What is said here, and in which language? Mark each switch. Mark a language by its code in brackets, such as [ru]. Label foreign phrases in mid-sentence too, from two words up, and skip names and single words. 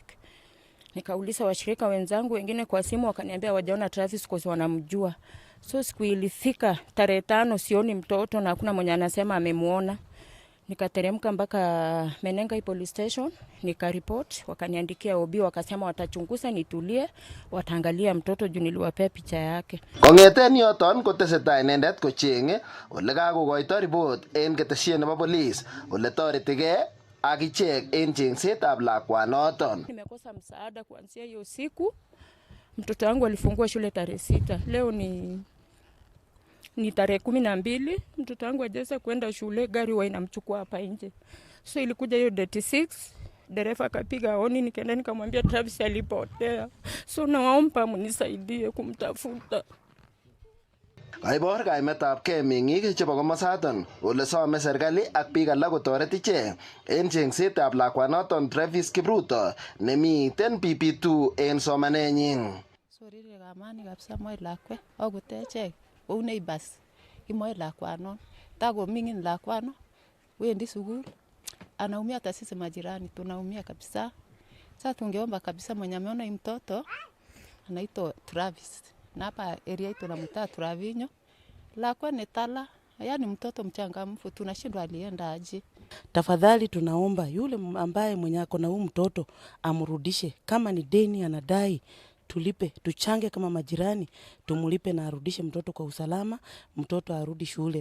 [sw] Nikauliza washirika wenzangu wengine kwa simu, wakaniambia wajaona Travis kwa sababu wanamjua. So siku ilifika tarehe 5 sioni mtoto na hakuna mwenye anasema amemuona. Nikateremka mpaka Menengai [en] police station, [sw] nikaripoti, wakaniandikia OB, wakasema watachunguza, nitulie, wataangalia mtoto juu niliwapea picha yake. [kln] Kong'eten yoton kotesetai inendet kocheng'e ole kakokoito report en ketesiet nebo police ole toretigei ak ichek en chengsetab lakwanoton. [sw] Nimekosa msaada kuanzia hiyo siku. Mtoto wangu alifungua shule tarehe 6. Leo ni tarehe 12. Mtoto wangu hajaweza kwenda shule, gari huwa inamchukua hapa nje. So ilikuja hiyo date 6, dereva akapiga honi, nikaenda nikamwambia Travis alipotea. So naomba mnisaidie kumtafuta. [kln] Kaibor kaimetabgei meng'ik chebo komosaton ole some serikali ak biik alak kotoret ichek en chengsetab lakwanoton Travis Kipruto nemiten PP2 en somanenyin. Sorire kamani kabisa moe lakwet akot echek kou neighbors imoe lakwanon takoming'in lakwano wendi sukul [sw] anaumia, hata sisi majirani tunaumia kabisa. Sasa tungeomba kabisa mwenye ameona hii mtoto anaitwa Travis na hapa area yetu tunamtaa Travinyo, [kln] lakwa ni tala, [sw] yani mtoto mchangamfu, tunashindwa alienda aje. Tafadhali tunaomba yule ambaye mwenye ako na huyu mtoto amrudishe, kama ni deni anadai tulipe, tuchange kama majirani, tumulipe na arudishe mtoto kwa usalama, mtoto arudi shule.